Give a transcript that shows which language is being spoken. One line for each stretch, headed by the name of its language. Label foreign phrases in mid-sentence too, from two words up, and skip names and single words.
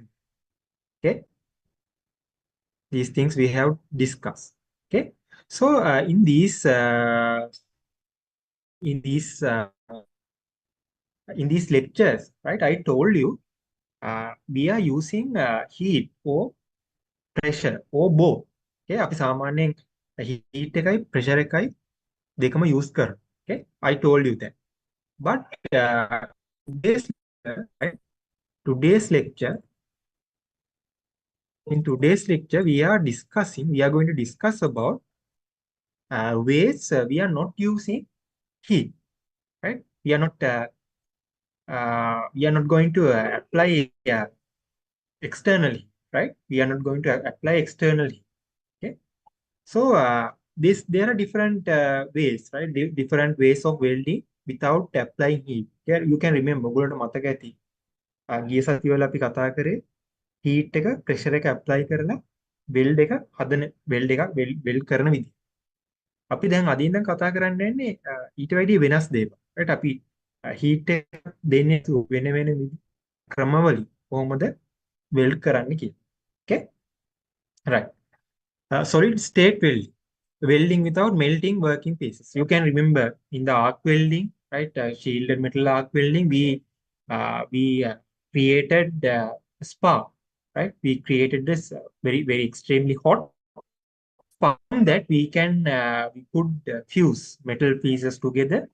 English: Okay, these things we have discussed. Okay, so in these uh, in these lectures, right? I told you we are using heat or pressure or both.
Sinhala: Okay, අපි සාමාන්‍යයෙන් heat එකයි pressure එකයි දෙකම use කරනවා.
English: Okay, I told you that. But today's lecture, right? Today's lecture, in today's lecture, we are going to discuss about ways we are not using heat, right? We are not going to apply externally, right? We are not going to apply externally. Okay, so there are different ways, right? Different ways of welding without applying heat. Yeah, you can remember.
Sinhala: ඔයගොල්ලන්ට මතක ඇති. ගිය සතිවල අපි කතා කරේ heat එක pressure එක apply කරලා weld එක හදන weld එකක් weld කරන විදිහ. අපි දැන් අදින් දැන් කතා කරන්න යන්නේ ඊට වැඩිය වෙනස් දේවල්. right? අපි heat එක දෙන්නේ වෙන වෙන ක්‍රමවලින් කොහොමද weld කරන්න කියලා.
English: Okay? Right. Solid state welding. Welding without melting working pieces. You can remember in the arc welding, right? Shielded metal arc welding, we created spark, right? We created this very extremely hot spark that we could fuse metal pieces together.